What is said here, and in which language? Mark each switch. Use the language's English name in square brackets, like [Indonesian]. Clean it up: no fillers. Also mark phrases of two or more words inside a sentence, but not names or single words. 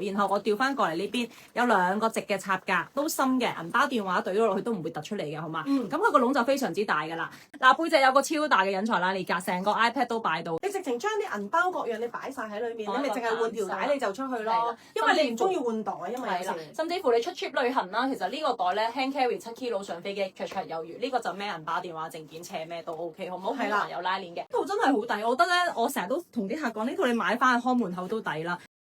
[Cantonese] 然後我調翻過嚟呢邊有2個直嘅插架，都深嘅，銀包電話對咗落去都唔會突出嚟嘅，好嘛？咁佢個籠就非常之大㗎啦。嗱，背脊有個超大嘅隱藏拉鏈架，成個 iPad 都擺到。你直情將啲銀包各樣你擺晒喺裏面，你咪淨係換條帶你就出去咯。係因為你唔中意換袋，因為有時甚至乎你出 trip 旅行啦，其實呢個袋咧 [English] hand carry [Cantonese] 7kg 上飛機綽綽有餘。呢個就孭銀包、電話、證件、斜孭都 OK，好唔好？係啦，有拉鏈嘅。呢套真係好抵，我覺得咧，我成日都同啲客講，呢套你買翻去看門口都抵啦。